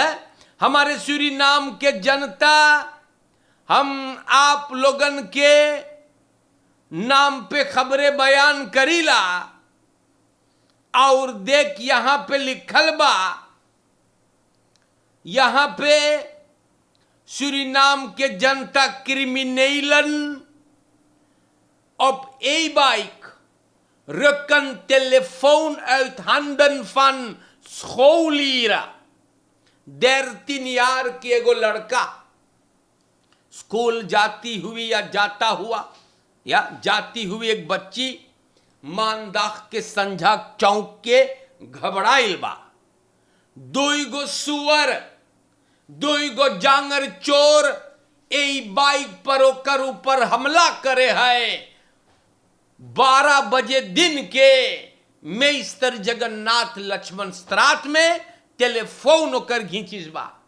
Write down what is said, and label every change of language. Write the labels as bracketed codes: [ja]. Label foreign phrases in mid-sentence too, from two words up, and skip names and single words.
[hns] हमारे सूरीनाम के जनता हम आप लोगन के नाम पे खबरें बयान करीला और देख यहां पे लिखल बा, यहां पे सूरीनाम के जनता क्रिमिनलन [nl] op e-bike rukken telefoon uit handen van scholieren। [hns] 13 jaar की एगो लड़का स्कूल जाती हुई या जाता हुआ या जाती हुई एक बच्ची मानदाख के संझा चौक के घबराइल बा, दुईगो सुअर दुईगो जांगर चोर ए बाइक पर ओकर ऊपर हमला करे है। 12 बजे दिन के मेस्तर जगन्नाथ लक्ष्मण स्त्रात में टेलीफोन होकर घींचिस बा।